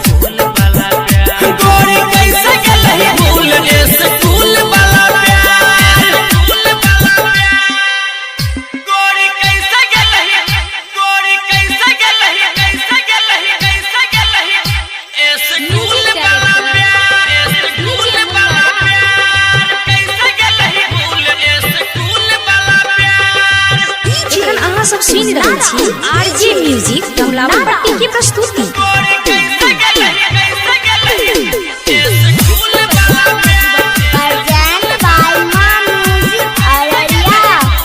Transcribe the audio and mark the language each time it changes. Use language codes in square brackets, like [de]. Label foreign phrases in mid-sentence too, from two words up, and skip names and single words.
[mai] गोरी कैसे गेलही भूल स्कूल वाला प्यार गोरी कैसे गेलही गोरी कैसे गेलही कैसे गेलही कैसे गेलही स्कूल वाला प्यार स्कूल वाला प्यार कैसे गेलही भूल स्कूल वाला प्यार। एखन अहाँ सब सुनि रहल छी आरजे म्यूजिक कमलावा पट्टी की प्रस्तुति। [en] Present by Mom Music Araria.